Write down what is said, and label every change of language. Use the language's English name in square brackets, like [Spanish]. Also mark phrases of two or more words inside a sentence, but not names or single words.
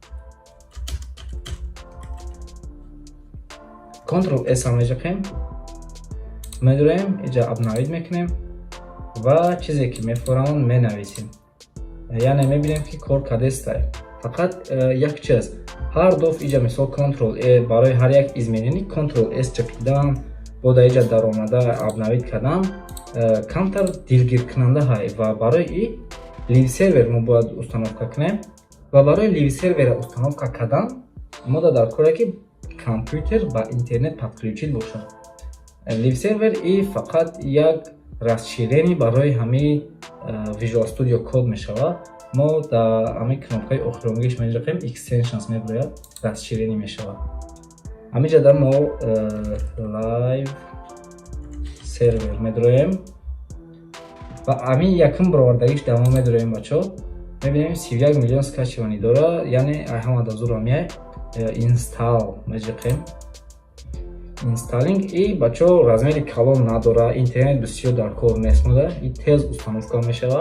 [Tajik] Ctrl S меҷиқем, медорем инҷа обновид мекунем ва чизе ки мефоҳрамон менависем. яъне мебинем ки кор кардааст. фақат як чиз, ҳар доф инҷа мисол Ctrl A барои ҳар як измененӣ Ctrl S ҷиқидан, бода инҷа даромада обновид кардан камтар дилгиркунанда ҳай. ва барои и live server мо бояд установка кунем ва барои live server установка кардан мо дар кора ки компютер ба интернет подключид бошад. live server и фақат як расширение барои ҳамин Visual Studio Code мешавад. мо дар ҳамин кнопкаи охиромгиш меҷиқем, extensions мебурояд, расширение мешавад. ҳаминҷа дар мо live server медроем ва ҳамин якум баровардагиш дар мо медроем. бачо мебинем 31 миллион скачиванӣ дора, яъне ҳама дазура меяй install меҷиқем. инсталлинг и бачо размери калон надора, интернет бисёр дар кор нест, мода и тез установка мешавад.